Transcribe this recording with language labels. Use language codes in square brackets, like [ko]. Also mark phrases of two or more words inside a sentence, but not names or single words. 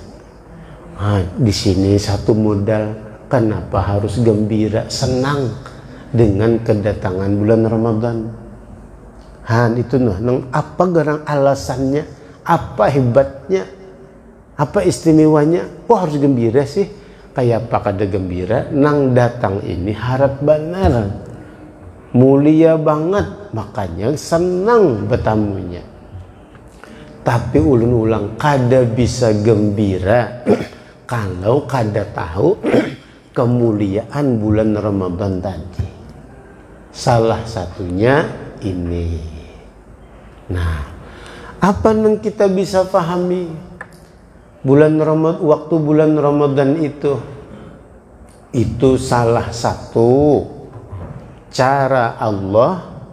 [id] Di sini satu modal kenapa harus gembira, senang dengan kedatangan bulan Ramadan. Itu apa garang alasannya, apa hebatnya, apa istimewanya, kok harus gembira sih? [bjn] Kayak apa kada gembira? Nang datang ini harap benar, mulia banget, makanya senang bertamunya. Tapi ulun ulang kada bisa gembira kalau kada tahu kemuliaan bulan Ramadan tadi. [id] Salah satunya ini. Nah, apa yang kita bisa pahami bulan Ramadan, waktu bulan Ramadan itu salah satu cara Allah,